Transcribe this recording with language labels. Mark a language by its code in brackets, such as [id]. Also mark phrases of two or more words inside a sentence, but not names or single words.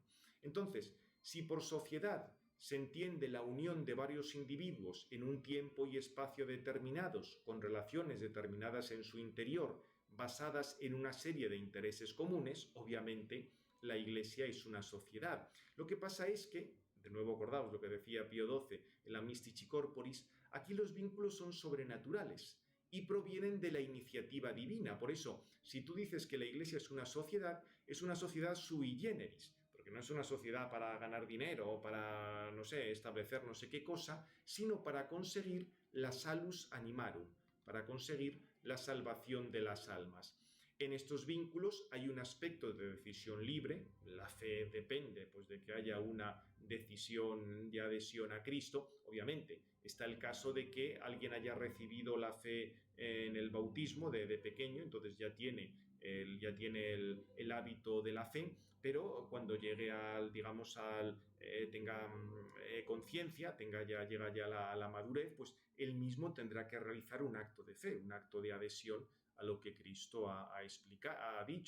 [es] Entonces, si por sociedad se entiende la unión de varios individuos en un tiempo y espacio determinados, con relaciones determinadas en su interior, basadas en una serie de intereses comunes, obviamente la Iglesia es una sociedad. Lo que pasa es que, de nuevo acordaos lo que decía Pío XII en la Mystici Corporis, aquí los vínculos son sobrenaturales y provienen de la iniciativa divina. Por eso, si tú dices que la Iglesia es una sociedad [la] sui generis, [es] porque no es una sociedad para ganar dinero o para, no sé, establecer no sé qué cosa, sino para conseguir la [la] salus animarum, [es] para conseguir la salvación de las almas. En estos vínculos hay un aspecto de decisión libre, la fe depende pues, de que haya una decisión de adhesión a Cristo, obviamente. Está el caso de que alguien haya recibido la fe en el bautismo de pequeño, entonces ya tiene el hábito de la fe, pero cuando llegue tenga conciencia, llega ya a la madurez, pues él mismo tendrá que realizar un acto de fe, un acto de adhesión a lo que Cristo ha dicho.